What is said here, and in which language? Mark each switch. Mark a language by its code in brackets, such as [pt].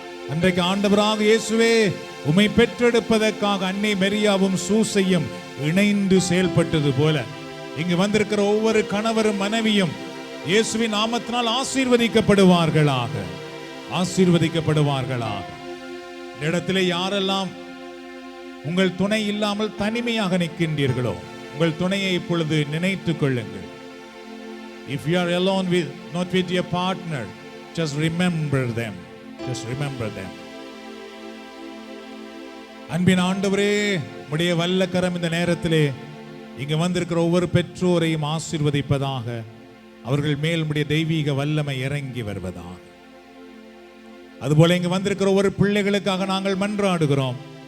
[ta] அன்றைக்கு ஆண்டவராக இயேசுவே உம்மை பெற்றெடுப்பதற்காக அன்னை மரியாவும் சூசையும் இணைந்து செயல்பட்டது போல இங்கு வந்திருக்கிற ஒவ்வொரு கணவரும் மனைவியும் இயேசுவின் நாமத்தினால் ஆசீர்வதிக்கப்படுவார்களாக, ஆசீர்வதிக்கப்படுவார்களாக. இந்த இடத்திலே யாரெல்லாம் உங்கள் துணை இல்லாமல் தனிமையாக நிற்கின்றீர்களோ, உங்கள் துணையை இப்பொழுது நினைத்துக் கொள்ளுங்கள். [en] If you are alone with not with your partner, just remember them. Just remember them. [ta] அன்பின் ஆண்டவரே, உம்முடைய வல்லக்கரம் இந்த நேரத்திலே இங்கு வந்திருக்கிற ஒவ்வொரு பெற்றோரையும் ஆசீர்வதிப்பதாக. அவர்கள் மேல் உம்முடைய தெய்வீக வல்லமை இறங்கி வருவதாக. அதுபோல இங்கு வந்திருக்கிற ஒவ்வொரு பிள்ளைகளுக்காக நாங்கள் மன்றாடுகிறோம்.